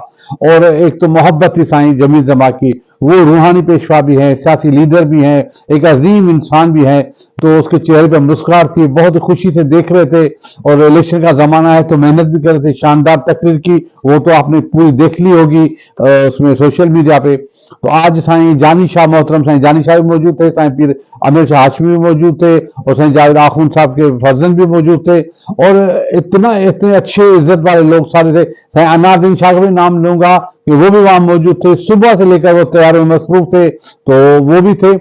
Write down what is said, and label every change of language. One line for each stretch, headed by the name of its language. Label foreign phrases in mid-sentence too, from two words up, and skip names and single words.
Urdu: اور ایک تو محبت تھی سائیں جمیل جما کی، وہ روحانی پیشوا بھی ہے، سیاسی لیڈر بھی ہیں، ایک عظیم انسان بھی ہے. تو اس کے چہرے پہ مسکراہٹ تھی، بہت خوشی سے دیکھ رہے تھے. اور الیکشن کا زمانہ ہے تو محنت بھی کر رہے تھے۔ شاندار تقریر کی، وہ تو آپ نے پوری دیکھ لی ہوگی اس میں
English: social media
Urdu: پہ. تو آج سائیں جانی شاہ، محترم سائیں جانی شاہ بھی موجود تھے، سائیں پیر امیر شاہ ہاشمی بھی موجود تھے اور سائیں جاوید آخوند صاحب کے فرزند بھی موجود تھے. اور اتنے اچھے عزت والے لوگ سارے تھے. سائیں انار دین شاہ کا بھی نام لوں گا کہ وہ بھی وہاں موجود تھے، صبح سے لے کر وہ تیاری میں مصروف تھے، تو وہ بھی تھے.